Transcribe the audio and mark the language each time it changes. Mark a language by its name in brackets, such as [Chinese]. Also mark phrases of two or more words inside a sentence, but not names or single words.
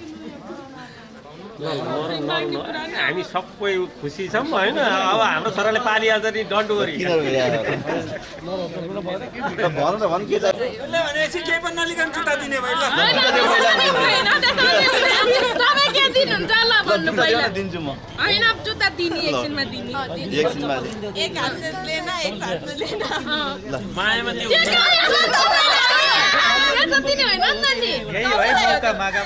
[Nepali] हामी सबै खुसी छौँ होइन अब हाम्रो छोराले पालिहाल्छ नि [English] don't worry [Nepali] केही पनि नलिकन जुत्ता दिने भाइ ल तपाईँ के दिनुहुन्छ ल भन्नु पहिला दिन्छु म होइन जुत्ता दिने एकछिनमा दिने [Hindi] एक हात से लेना एक हात से लेना [Nepali] मायामा त्यो दिने होइन नि [Hindi] यही है मौका मागा